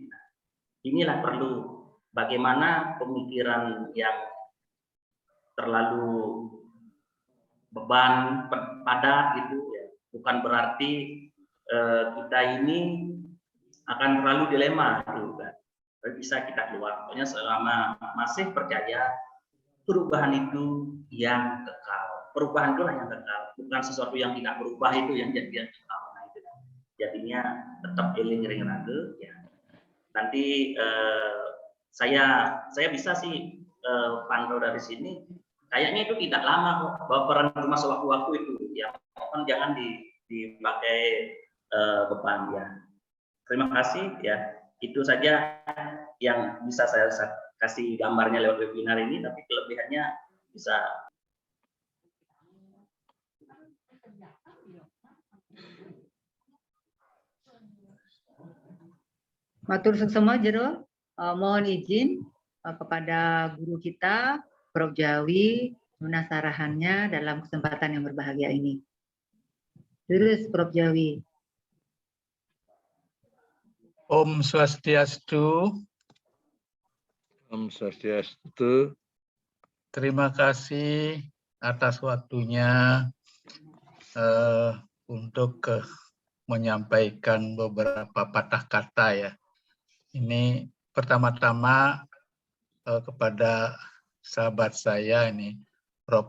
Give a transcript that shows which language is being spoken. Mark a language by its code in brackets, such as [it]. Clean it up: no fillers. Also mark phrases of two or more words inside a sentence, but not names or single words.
[id] Inilah perlu bagaimana pemikiran yang terlalu beban padat gitu ya, bukan berarti kita ini akan terlalu dilema gitu kan. Bisa kita keluar, pokoknya selama masih percaya perubahan itu yang kekal. Perubahan itulah yang kekal, bukan sesuatu yang tidak berubah itu yang jadi yang kekal. Nah, itu jadinya tetap [ban] eling ring raga [id] ya. Nanti saya bisa sih pantau dari sini, kayaknya itu tidak lama kok, baperan cuma sewaktu-waktu itu ya, mohon jangan dipakai beban ya. Terima kasih ya, itu saja yang bisa saya kasih gambarnya lewat webinar ini, tapi kelebihannya bisa. [ban] Matur suksema jero, [id] mohon izin kepada guru kita Prof. Jawi menasarahannya dalam kesempatan yang berbahagia ini. Terus Prof. Jawi. Om Swastiastu. Om Swastiastu. Terima kasih atas waktunya untuk menyampaikan beberapa patah kata ya. Ini pertama-tama kepada sahabat saya ini Prof.